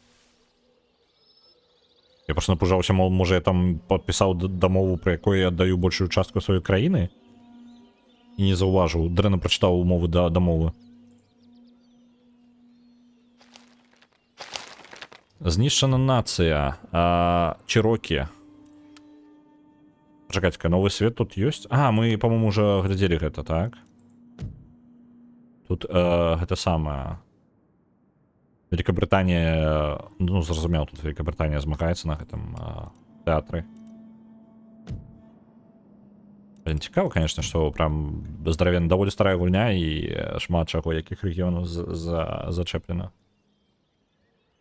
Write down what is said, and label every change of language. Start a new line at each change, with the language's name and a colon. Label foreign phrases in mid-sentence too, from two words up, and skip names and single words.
Belarusian: Я просто напужаўся, мол, можа, я там падпісаў дамову, пры якой я аддаю большую частку сваёй краіны? І не заўважыў, дрэнна прачытаў умовы да дамовы. Знішчана нацыя. Чирокі. Чакайце-ка, новы свет тут ёсць? Мы,
Russian: по-моему, уже
Belarusian: глядзелі гэта, так? Тут гэта самае. Великабрытанія... Ну, зразумеў, тут Великабрытанія змагаецца на гэтым тэатры. Блин, цікава, конечно, што прям здаравенна, даволі старая гульня і шмат чаго, якіх рэгіёнаў зачэплена.